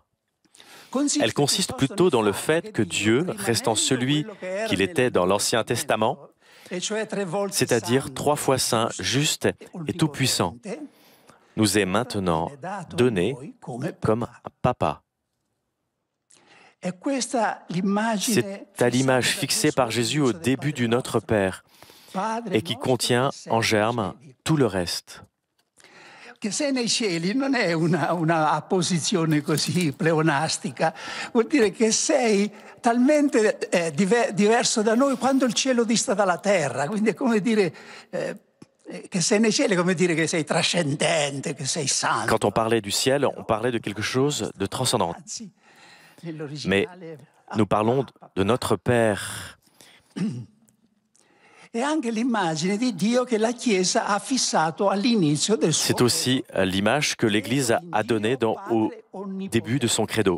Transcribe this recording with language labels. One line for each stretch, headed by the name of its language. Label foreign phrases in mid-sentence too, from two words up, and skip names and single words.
French: Elle consiste plutôt dans le fait que Dieu, restant celui qu'il était dans l'Ancien Testament, c'est-à-dire 3 fois saint, juste et tout-puissant, nous est maintenant donné comme un papa. C'est à l'image fixée par Jésus au début du Notre Père et qui contient en germe tout le reste.
Italian: Che sei nei cieli non è una posizione così pleonastica, vuol dire che sei talmente diverso da noi quando il cielo dista dalla terra, quindi è come dire che sei nei cieli, come dire che sei trascendente, che sei santo.
French: Quand on parlait du ciel, on parlait de quelque chose de transcendant. Mais nous parlons de notre Père. C'est aussi l'image que l'Église a donnée au début de son credo.